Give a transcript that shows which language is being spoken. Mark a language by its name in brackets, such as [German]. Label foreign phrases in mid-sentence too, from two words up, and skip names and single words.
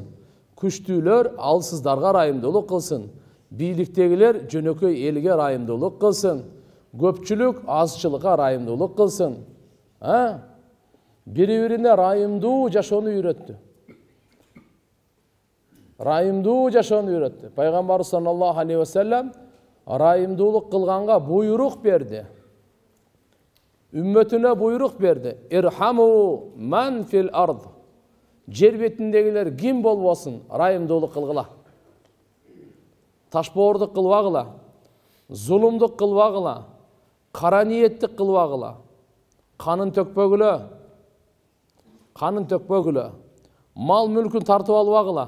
[Kyrgyz] Күчтүүлөр алсыздарга ырайымдуулук кылсын. Бийликтегилер жөнөкөй элге ырайымдуулук кылсын. Көпчүлүк азчылыкка ырайымдуулук кылсын. Бири-бирине ырайымдуу жашоону үйрөттү. Райымдуу жашоону үйрөттү. Пайгамбар [Arabic] صلى الله عليه وسلم [Kyrgyz] райымдуулук кылганга буйрук берди. Үммөтүнө буйрук берди. [Arabic] ارحموا من في الأرض. [Kyrgyz] Жер бетиндегилер ким болбосун, райымдуулук кылгыла. Ташбоордук кылбагыла, зулумдук кылбагыла, кара ниеттик кылбагыла, канын төкпөгүлө, мал мүлкүн тартып албагыла.